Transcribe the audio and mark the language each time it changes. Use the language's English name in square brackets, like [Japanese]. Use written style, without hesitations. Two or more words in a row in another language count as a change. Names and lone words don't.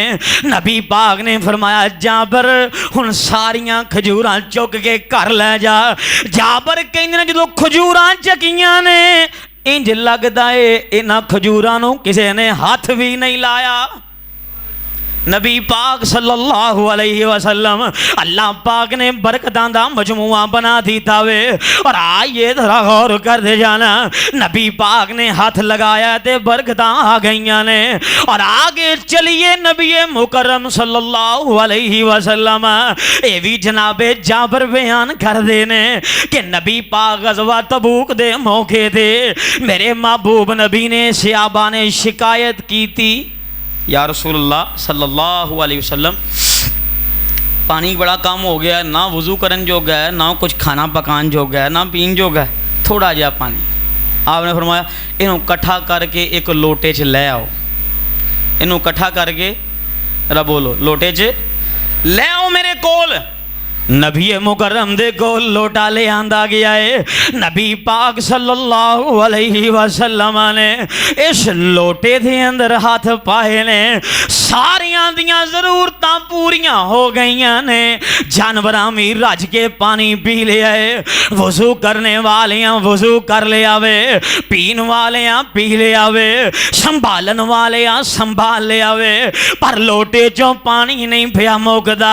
[Punjabi] نبی پاک نے فرمایا جابر ہݨ ساریاں کھجوراں چُک کے گھر لے جا. جابر کہندے نے جدوں کھجوراں چکیاں نے اینج لگدا ہے اِنہاں کھجوراں نوں کسے نے ہاتھ بھی نہیں لایا. نبی پاک [Arabic] صلى الله عليه وسلم [Punjabi] اللہ پاک نے برکتاں دا مجموعہ بنا دتا وے. اور آئیے ذرا غور کر دے جانا، نبی پاک نے ہاتھ لگایا تے برکتاں آ گئیاں نے. اور آگے چلیے نبی مکرم [Arabic] صلى الله عليه وسلم [Punjabi] یہ بھی جنابِ جابر بیان کر دے نے کہ نبی پاک غزوہ تبوک دے موقعے تھے میرے محبوب نبی نے صحابہ نے شکایت کی تھی, [Arabic] يا رسول الله صلى الله عليه وسلم [Punjabi] پانی بڑا کم ہو گیا، نہ وضو کرن جوگا ہے، نہ کجھ کھانا پکان جوگا ہے، نہ پین جوگا ہے، تھوڑا جیہا پانی. آپ نے فرمایا اینہوں کٹھا کر کے اک لوٹے چ لے آؤ، اینہوں کٹھا کر کے را بولو لوٹے چ لے آؤ میرے کول. نبی مکرم دے کول لوٹا لے آندا گیا ہے. نبی پاک [Arabic] صلى الله عليه وسلم [Punjabi] نے اس لوٹے دے اندر ہتھ پائے نے، ساریاں دیاں ضرورتاں پوریاں ہو گئیاں نے. جانوراں بھی رج کے پانی پی لیا ہے، وضو کرنے والیاں وضو کر لیا وے، پین والیاں پی لیا وے، سنبھالن والیاں سنبھال لیا وے، پر لوٹے چوں پانی نہیں پیا مکدا.